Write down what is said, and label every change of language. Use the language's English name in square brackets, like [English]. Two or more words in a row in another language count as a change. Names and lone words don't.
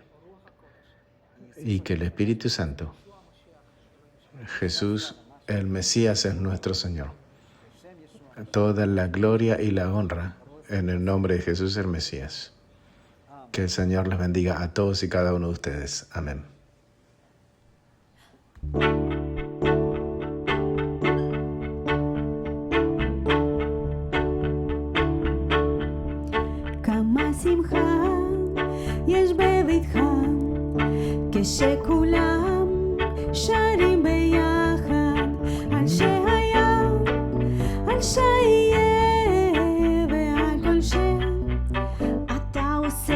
[Spanish] Y que el Espíritu Santo, Jesús, el Mesías, es nuestro Señor. Toda la gloria y la honra en el nombre de Jesús el Mesías. Que el Señor les bendiga a todos y cada uno de ustedes. Amén. [Hebrew] כמה שמחה יש בביתך, כשכולם שרים ביחד, על שהיה, על שיהיה, ועל כל שאתה עושה.